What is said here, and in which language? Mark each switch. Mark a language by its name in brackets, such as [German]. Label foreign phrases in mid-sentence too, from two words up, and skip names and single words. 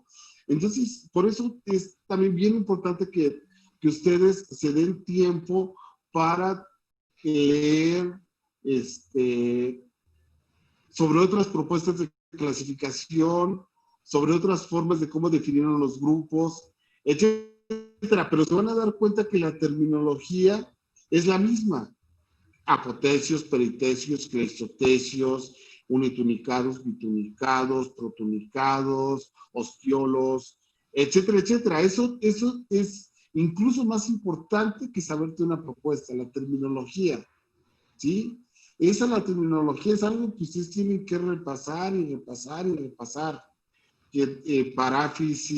[Spanish] Entonces, por eso es también bien importante que ustedes se den tiempo para leer sobre otras propuestas de clasificación, sobre otras formas de cómo definieron los grupos, etcétera. Pero se van a dar cuenta que la terminología es la misma. Apotecios, peritecios, cleistotecios, unitunicados, bitunicados, protunicados, osteolos, etcétera, etcétera. Eso es incluso más importante que saberte una propuesta, la terminología, ¿sí? La terminología es algo que ustedes tienen que repasar y repasar y repasar.